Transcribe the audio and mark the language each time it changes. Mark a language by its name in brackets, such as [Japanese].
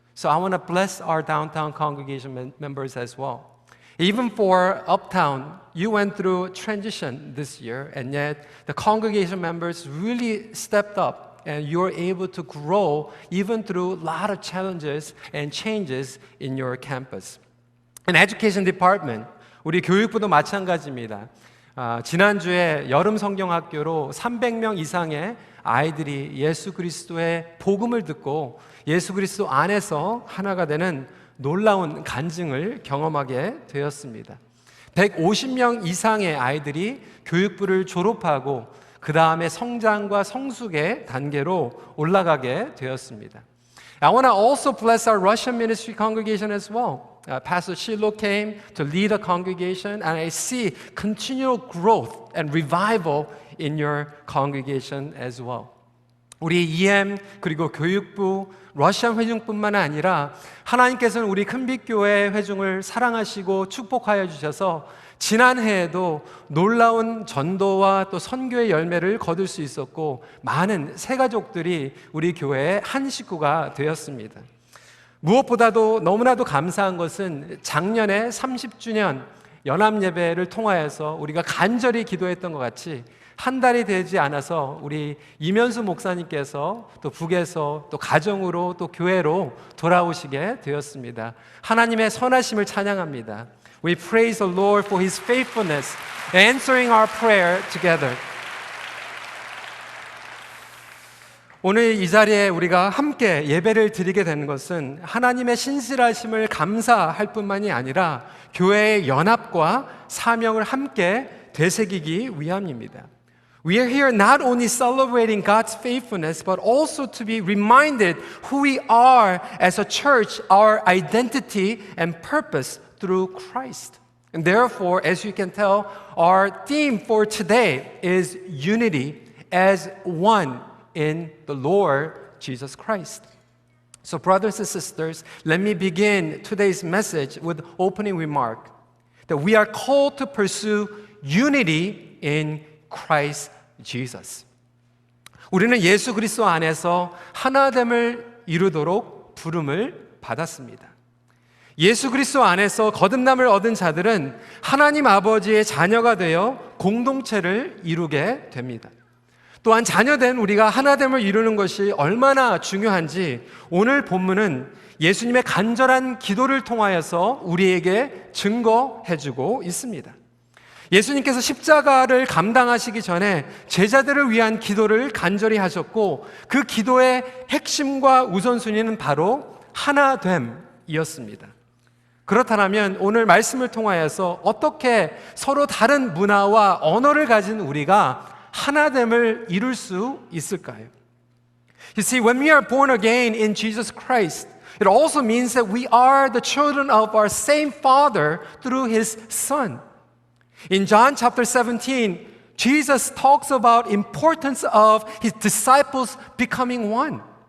[English] So I want to bless our downtown congregation members as well. Even for uptown, you went through transition this year, and yet the congregation members really stepped up, and you're able to grow even through a lot of challenges and changes in your campus. In education department, [Korean] 우리 교육부도 마찬가지입니다. 지난주에 여름 성경학교로 300명 이상의 아이들이 예수 그리스도의 복음을 듣고 예수 그리스도 안에서 하나가 되는 놀라운 간증을 경험하게 되었습니다. 150명 이상의 아이들이 교육부를 졸업하고 그 다음에 성장과 성숙의 단계로 올라가게 되었습니다. [English] I want to also bless our Russian ministry congregation as well. Pastor Shilo came to lead a congregation, and I see continual growth and revival in your congregation as well. [Korean] 우리 EM 그리고 교육부, 러시안 회중뿐만 아니라 하나님께서는 우리 큰빛교회 회중을 사랑하시고 축복하여 주셔서 지난해에도 놀라운 전도와 또 선교의 열매를 거둘 수 있었고 많은 새가족들이 우리 교회의 한 식구가 되었습니다. 무엇보다도 너무나도 감사한 것은 작년에 30주년 연합예배를 통하여서 우리가 간절히 기도했던 것 같이 한 달이 되지 않아서 우리 이면수 목사님께서 또 북에서 또 가정으로 또 교회로 돌아오시게 되었습니다. 하나님의 선하심을 찬양합니다. [English] We praise the Lord for His faithfulness, answering our prayer together. [Korean] 오늘 이 자리에 우리가 함께 예배를 드리게 되는 것은 하나님의 신실하심을 감사할 뿐만이 아니라 교회의 연합과 사명을 함께 되새기기 위함입니다. [English] We are here not only celebrating God's faithfulness, but also to be reminded who we are as a church, our identity and purpose through Christ. And therefore, as you can tell, our theme for today is unity as one in the Lord Jesus Christ. So brothers and sisters, let me begin today's message with opening remark that we are called to pursue unity in Christ Jesus. [Korean] 우리는 예수 그리스도 안에서 하나됨을 이루도록 부름을 받았습니다. 예수 그리스도 안에서 거듭남을 얻은 자들은 하나님 아버지의 자녀가 되어 공동체를 이루게 됩니다. 또한 자녀된 우리가 하나됨을 이루는 것이 얼마나 중요한지 오늘 본문은 예수님의 간절한 기도를 통하여서 우리에게 증거해주고 있습니다. 예수님께서 십자가를 감당하시기 전에 제자들을 위한 기도를 간절히 하셨고 그 기도의 핵심과 우선순위는 바로 하나됨이었습니다. 그렇다면 오늘 말씀을 통하여서 어떻게 서로 다른 문화와 언어를 가진 우리가 하나됨을 이룰 수 있을까요? [English] You see, when we are born again in Jesus Christ, it also means that we are the children of our same Father through His Son. In John chapter 17, Jesus talks about importance of His disciples becoming one.